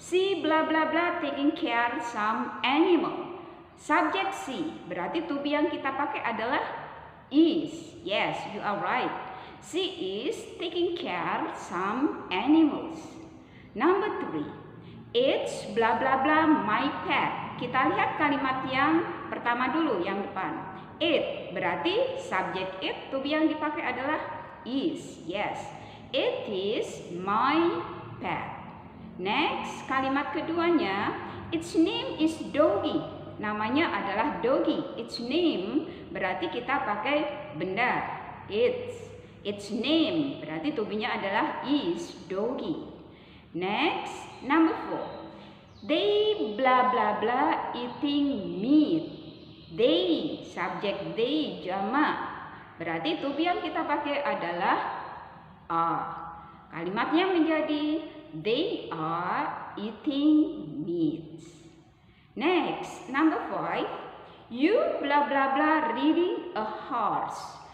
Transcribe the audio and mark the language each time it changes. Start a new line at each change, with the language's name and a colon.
English: She blah blah blah taking care some animal.
Indonesian: Subjek she, berarti to be yang kita pakai adalah is.
English: Yes, you are right. She is taking care some animals. Number 3. It's blah blah blah my pet.
Indonesian: Kita lihat kalimat yang pertama dulu, yang depan. It berarti subjek it, to be yang dipakai adalah is.
English: Yes, it is my pet. Next,
Indonesian: kalimat keduanya,
English: its name is doggy.
Indonesian: Namanya adalah doggy.
English: Its name
Indonesian: berarti kita pakai benda. Its name berarti to be-nya adalah is doggy.
English: Next, number 4. They blah blah blah eating meat.
Indonesian: They, subjek they jamak. Berarti to be yang kita pakai adalah are. Kalimatnya menjadi
English: they are eating meat. Next, number 5. You blah blah blah reading a horse.